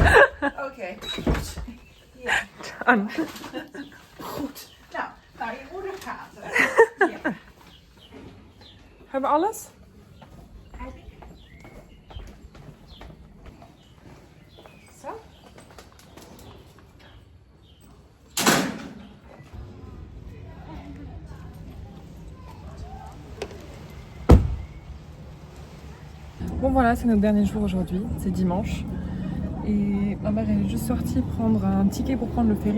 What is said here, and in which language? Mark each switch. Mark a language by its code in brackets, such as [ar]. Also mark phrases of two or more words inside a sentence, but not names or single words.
[nl] Oké, goed. Ja, Aan. goed. Nou, je moeder gaat er. Ja. Hebben we alles? Zo. [fr] Bon voilà, c'est notre dernier jour aujourd'hui, c'est dimanche. Et ma mère elle est juste sortie prendre un ticket pour prendre le ferry.